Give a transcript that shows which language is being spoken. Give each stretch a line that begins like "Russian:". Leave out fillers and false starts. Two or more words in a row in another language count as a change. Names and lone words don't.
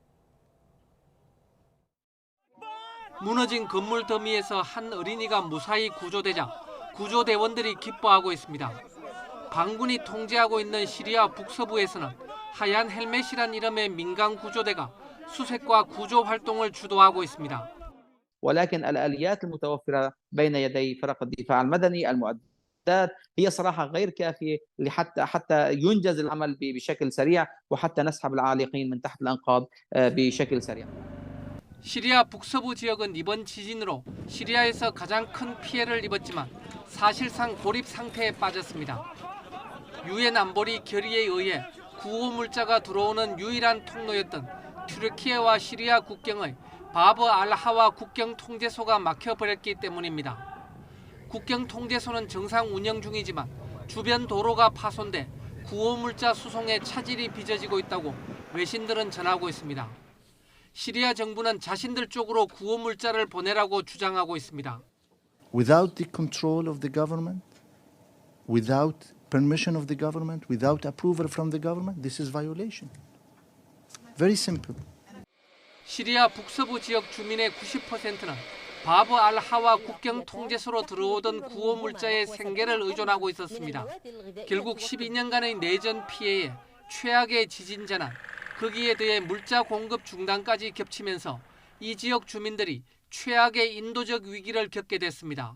Korean: 무너진 건물 더미에서 한 어린이가 무사히 구조되자 구조대원들이 기뻐하고 있습니다. 반군이 통제하고 있는 시리아 북서부에서는 하얀 헬멧이란 이름의 민간 구조대가 수색과 구조 활동을 주도하고 있습니다.
Arabic: ولكن الآليات المتوفرة بين يدي فرق الدفاع المدني المعدات هي صراحة غير كافية حتى ينجز العمل بشكل سريع وحتى نسحب العالقين من تحت الأنقاض بشكل سريع.
Korean: 시리아 북서부 지역은 이번 지진으로 시리아에서 가장 큰 피해를 입었지만 사실상 고립 상태에 빠졌습니다. 유엔 안보리 결의에 의해 구호 물자가 들어오는 유일한 통로였던 튀르키예와 시리아 국경의 바브 알하와 국경 통제소가 막혀버렸기 때문입니다. 국경 통제소는 정상 운영 중이지만 주변 도로가 파손돼 구호 물자 수송에 차질이 빚어지고 있다고 외신들은 전하고 있습니다. 시리아 정부는 자신들 쪽으로 구호 물자를 보내라고 주장하고 있습니다.
English: Without the control of the government, without permission of the government, without approval from the government, this is violation. Very simple.
Korean: 시리아 북서부 지역 주민의 90%는 바브 알하와 국경 통제소로 들어오던 구호 물자의 생계를 의존하고 있었습니다. 결국 12년간의 내전 피해에 최악의 지진 재난, 거기에 더해 물자 공급 중단까지 겹치면서 이 지역 주민들이 최악의 인도적 위기를 겪게 됐습니다.